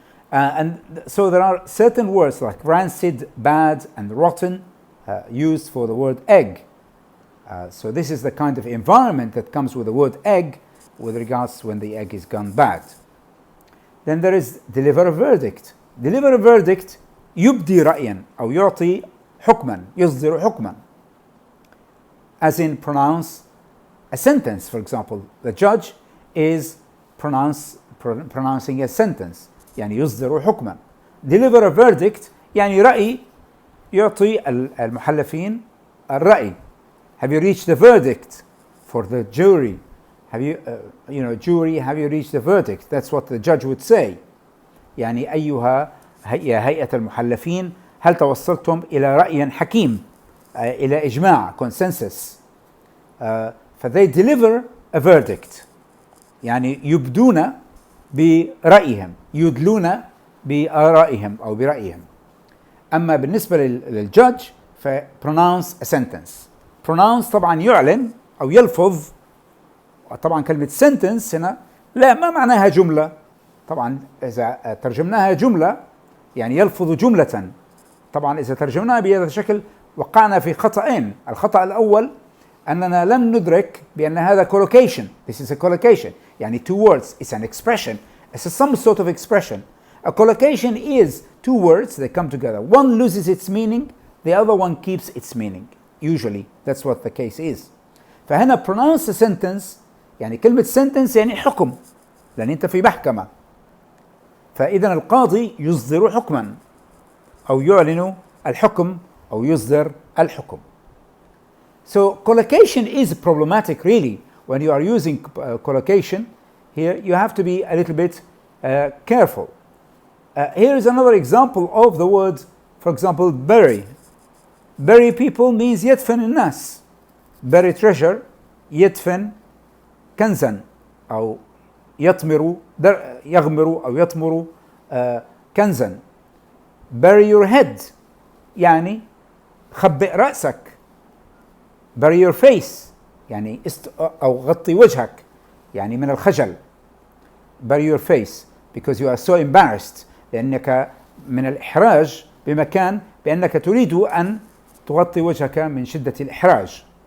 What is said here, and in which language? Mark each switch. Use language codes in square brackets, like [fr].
[en] And so there are certain words like rancid, bad, and rotten used for the word egg. So this is the kind of environment that comes with the word egg with regards to when the egg is gone bad. Then there is deliver a verdict. Deliver a verdict, [ar] يبدي رأيا أو يعطي حكما, يصدر حكما. [en] As in pronounce a sentence, for example. The judge is pronouncing a sentence. [ar] يعني يصدر حكما. [en] Deliver a verdict [ar] يعني رأي يعطي المحلفين الرأي. [en] Have you reached the verdict for the jury? Have you, jury, have you reached the verdict? That's what the judge would say. [ar] يعني أيها هيئة المحلفين هل توصلتم إلى رأي حكيم, إلى إجماع, consensus. [en] فthey deliver a verdict. [ar] يعني يبدون برأيهم, يدلون بآرائهم أو برأيهم. أما بالنسبة للجudge ف [en] pronounce a sentence. [ar] pronounce طبعا يعلن أو يلفظ. طبعا كلمة sentence هنا لا ما معناها جملة. طبعا إذا ترجمناها جملة يعني يلفظ جملة. طبعا إذا ترجمناها بهذا الشكل وقعنا في خطأين. الخطأ الأول أننا لم ندرك بأن هذا collocation. [en] This is a collocation. يعني 2 words. It's an expression. It's some sort of expression. A collocation is 2 words, they come together. One loses its meaning, the other one keeps its meaning. Usually, that's what the case is. [ar] فهنا [en] pronounce a sentence, [ar] يعني كلمة [en] sentence [ar] يعني حكم. لأن أنت في محكمة. فإذا القاضي يصدر حكما أو يعلن الحكم أو يصدر الحكم. [en] So collocation is problematic really. When you are using collocation here, you have to be a little bit careful. Here is another example of the word, for example, bury. Bury people means [ar] يدفن الناس. [en] Bury treasure [ar] يدفن كنزا أو يغمر أو يطمر كنزا. [en] Bury your head [ar] يعني خبئ رأسك. [en] Bury your face [ar] يعني أو غطي وجهك يعني من الخجل. [en] Bury your face because you are so embarrassed [ar] لأنك من الإحراج بمكان بأنك تريد أن تغطي وجهك من شدة الإحراج.